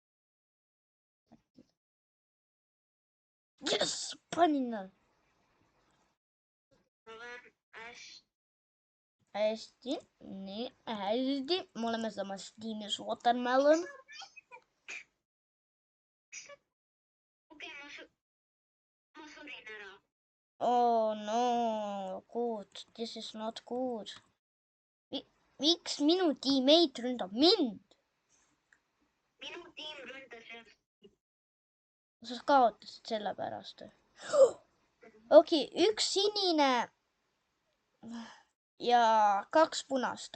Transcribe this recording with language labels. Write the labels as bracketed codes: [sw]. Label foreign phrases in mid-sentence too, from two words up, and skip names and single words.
[et] Yes! Panin nad. Ma võin hästi. Nii, hästi. Me oleme samas tiimis Watermelon. Okei, ma surin ära. [en] Oh no, good. This is not good. [et] Miks minu tiimmeid ründab mind? Minu tiim ründas jah. Sa kaotasid selle pärast. Okei, üks sinine ja 2 punast.